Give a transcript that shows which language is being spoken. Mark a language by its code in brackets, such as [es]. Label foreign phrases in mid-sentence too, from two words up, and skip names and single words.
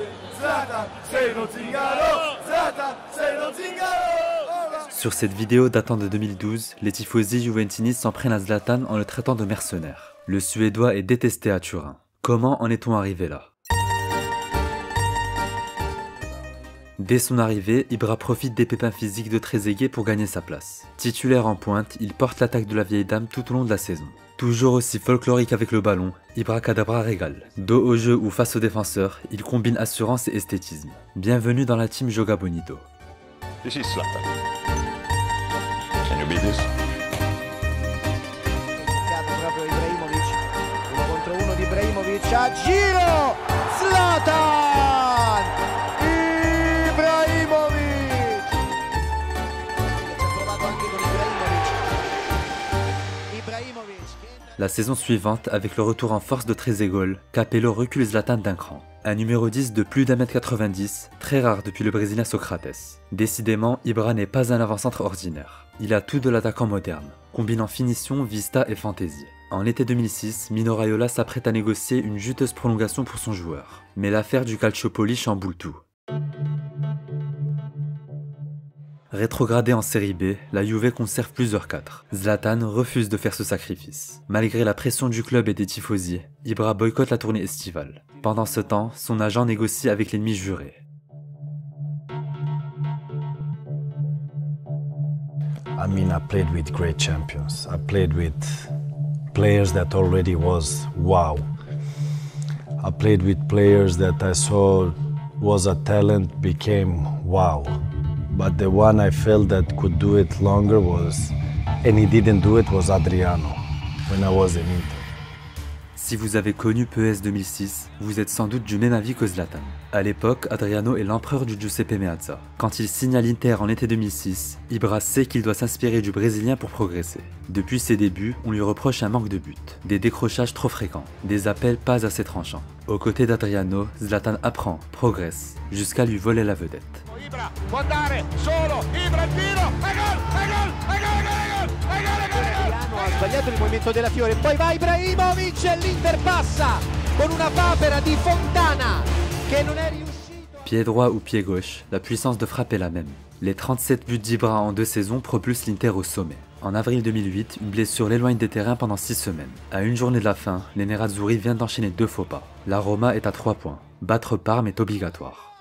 [it] Zlatan, sei lo zingaro, Zlatan, sei lo zingaro. [fr] Sur cette vidéo datant de 2012, les tifosi juventinistes s'en prennent à Zlatan en le traitant de mercenaire. Le Suédois est détesté à Turin. Comment en est-on arrivé là? Dès son arrivée, Ibra profite des pépins physiques de Trezeguet pour gagner sa place. Titulaire en pointe, il porte l'attaque de la vieille dame tout au long de la saison. Toujours aussi folklorique avec le ballon, Ibra Kadabra régale. Dos au jeu ou face aux défenseurs, il combine assurance et esthétisme. Bienvenue dans la team Joga Bonito. [en] This is Zlatan. Can you beat this? [it] Proprio Ibrahimovic, 1 contro 1 di Ibrahimovic, a giro, Zlatan! Ibrahimovic! Si è provato anche con Ibrahimovic. [fr] La saison suivante, avec le retour en force de Trezeguet, Capello recule Zlatan d'un cran. Un numéro 10 de plus d'1m90, très rare depuis le Brésilien Socrates. Décidément, Ibra n'est pas un avant-centre ordinaire. Il a tout de l'attaquant moderne, combinant finition, vista et fantaisie. En été 2006, Mino Raiola s'apprête à négocier une juteuse prolongation pour son joueur. Mais l'affaire du Calciopoli chamboule tout. Rétrogradé en série B, la Juve conserve plusieurs cadres. Zlatan refuse de faire ce sacrifice. Malgré la pression du club et des tifosi, Ibra boycotte la tournée estivale. Pendant ce temps, son agent négocie avec l'ennemi juré. [en] I mean, I played with great champions. I played with players that already was wow. I played with players that I saw was a talent became wow. But the one I felt that could do it longer was, and he didn't do it, was Adriano when I was in Inter. [fr] Si vous avez connu PES 2006, vous êtes sans doute du même avis que Zlatan. À l'époque, Adriano est l'empereur du Giuseppe Meazza. Quand il signe à l'Inter en été 2006, Ibra sait qu'il doit s'inspirer du Brésilien pour progresser. Depuis ses débuts, on lui reproche un manque de buts, des décrochages trop fréquents, des appels pas assez tranchants. Aux côtés d'Adriano, Zlatan apprend, progresse, jusqu'à lui voler la vedette. [it] Ibra può andare solo, Ibra il tiro, e gol, ha sbagliato il movimento della Fiore, poi va Ibrahimovic e l'Inter passa con una papera di Fontana che non è riuscito. [fr] Pied droit ou pied gauche, la puissance de frappe est la même. Les 37 buts d'Ibra en 2 saisons propulsent l'Inter au sommet. En avril 2008, une blessure l'éloigne des terrains pendant 6 semaines. À une journée de la fin, les Nerazzurri viennent d'enchaîner 2 faux pas. La Roma est à 3 points. Battre Parme est obligatoire.